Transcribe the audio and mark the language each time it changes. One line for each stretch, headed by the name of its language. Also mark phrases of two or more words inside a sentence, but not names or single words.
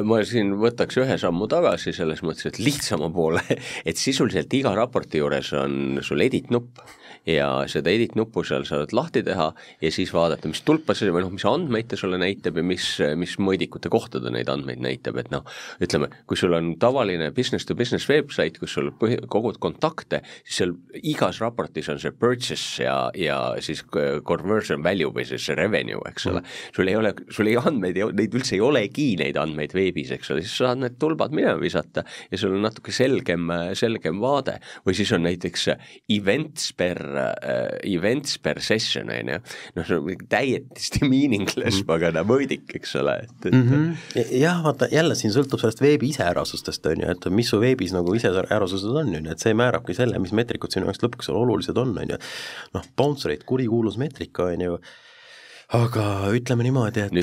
Estonian: ma siin võtaks ühe sammu tagasi selles mõttes, et lihtsama poole, et sisuliselt iga raporti juures on sul edit nupp ja seda edit nuppu seal saad lahti teha ja siis vaadata, mis tulpasid või mis andmeid ta sulle näitab ja mis mõõdikute kohta ta neid andmeid näitab, et ütleme, kui sul on tavaline
English: business to business website,
Estonian: kus sul kogud kontakte, siis seal igas raportis on see purchase ja siis
English: conversion value
Estonian: või siis revenue, eks ole. Sul ei andmeid, neid üldse ei olegi neid andmeid veebis, eks ole, siis saad need tulbad minema visata ja sul on natuke selgem vaade või siis on näiteks
English: events per session,
Estonian: on ju. See on täiesti meaningless pagana mõõdik, eks ole. Jah, vaata, jälle siin sõltub sellest veebi iseärasustest, on ju, et mis su veebis nagu iseärasused on, et see määrabki selle, mis meetrikud sinu jaoks lõpuks olulised on, on ju.
English: Bounce rate,
Estonian: kurikuulus meetrika, on ju, aga ütleme niimoodi, et